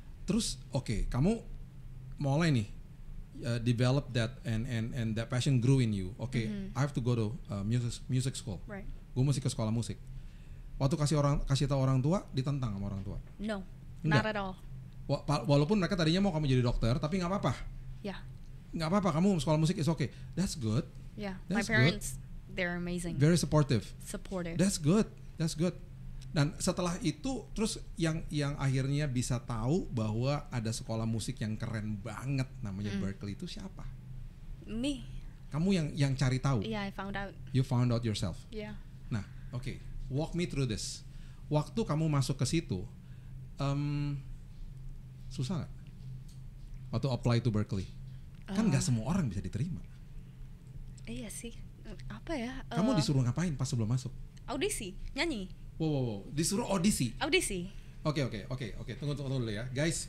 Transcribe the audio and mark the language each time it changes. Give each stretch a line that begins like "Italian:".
Indonesian: Terus kamu mulai nih
English: develop that and that passion grew in you. I have to go to music school. Right.
Indonesian: Gue mesti ke sekolah musik. Waktu kasih tahu orang tua, ditentang sama orang tua.
English: No, not at all.
Indonesian: Walaupun mereka tadinya mau kamu jadi dokter, tapi nggak apa-apa. Ya. Nggak apa-apa, kamu sekolah musik
English: is okay. That's good. Yeah, my parents they're amazing. Very supportive. That's good.
Indonesian: Dan setelah itu terus yang akhirnya bisa tahu bahwa ada sekolah musik yang keren banget namanya Berklee itu siapa?
English: Me.
Indonesian: Kamu yang cari tahu.
English: Yeah, I found out. You found out yourself. Yeah. Nah, walk me through this.
Indonesian: Waktu kamu masuk ke situ, susah nggak? Waktu
English: apply to
Indonesian: Berklee, kan nggak semua orang bisa diterima. Iya sih. Apa ya? Kamu disuruh ngapain pas sebelum masuk? Audisi, nyanyi. Wow. Disuruh audisi. Oke. Tunggu dulu ya, guys.